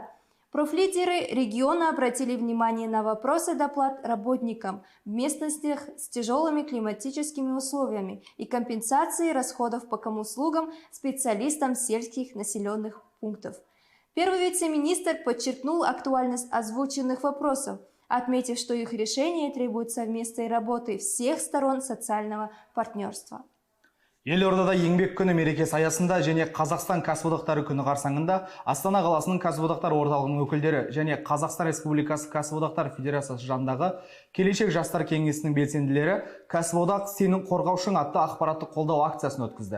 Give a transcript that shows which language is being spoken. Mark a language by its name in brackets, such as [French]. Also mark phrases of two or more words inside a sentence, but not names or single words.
[Russian] Профлидеры региона обратили внимание на вопросы доплат работникам в местностях с тяжелыми климатическими условиями и компенсации расходов по комуслугам специалистам сельских населенных пунктов. Первый вице-министр подчеркнул актуальность озвученных вопросов, отметив, что их решение требует совместной работы всех сторон социального партнерства. [Kazakh] Елордада еңбек күні мерекесі аясында және Қазақстан кәсіподақтары күні қарсаңында Астана қаласының кәсіподақтар орталығының өкілдері және Қазақстан Республикасы Кәсіподақтар Федерациясы жанындағы келешек жастар кеңесінің белсенділері кәсіподақ сенің қорғаушың атты ақпараттық қолдау акциясын өткізді.